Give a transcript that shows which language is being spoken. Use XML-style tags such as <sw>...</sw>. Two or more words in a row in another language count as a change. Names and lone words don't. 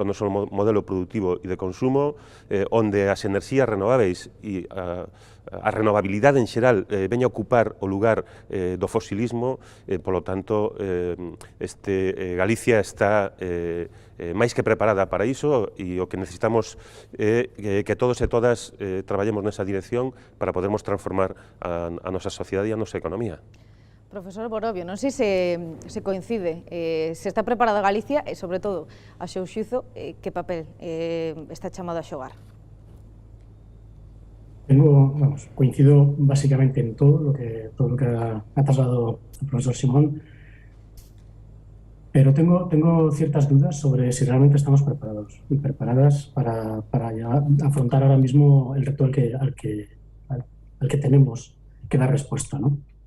<gl>noso modelo productivo e de consumo, onde as enerxías renováveis e a renovabilidade en xeral veña a ocupar o lugar do fosilismo, polo tanto, Galicia está máis que preparada para iso e o que necesitamos é que todos e todas traballemos nesa dirección para podermos transformar a nosa sociedade e a nosa economía. Profesor Borovio, non sei se coincide, se está preparada Galicia e, sobre todo, a seu xuízo, que papel está chamado a xogar?</gl> <es>Coincido básicamente en todo lo que ha trasladado el profesor Simón, pero tengo ciertas dudas sobre si realmente estamos preparados y preparadas para afrontar ahora mismo el reto al que tenemos que dar respuesta, ¿no?</es>